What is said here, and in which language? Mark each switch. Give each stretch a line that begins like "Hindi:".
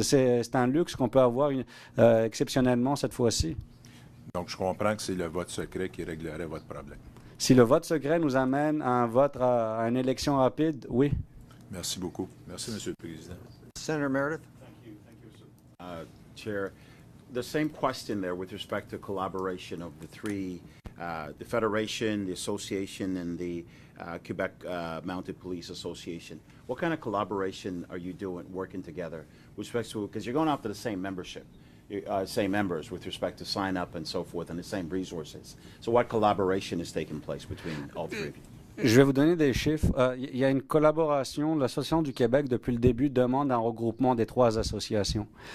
French: C'est un luxe qu'on peut avoir exceptionnellement cette fois-ci. Donc, je comprends que c'est le vote secret qui réglerait votre problème. Si le vote secret nous amène à un vote, à une élection rapide, oui. Merci beaucoup. Merci, Monsieur le Président.
English: Senator Meredith. Thank you, Chair. The same question there with respect to collaboration of the three, the Federation, the Association, and the Quebec Mounted Police Association. What kind of collaboration are you doing, working together with respect to, because you're going after the same membership? Same members with respect to sign up and so forth and the same resources. So what collaboration is taking place between all three of you?
French: Je vais vous donner des chiffres. Il y a une collaboration. L'Association du Québec, depuis le début, demande un regroupement des trois associations.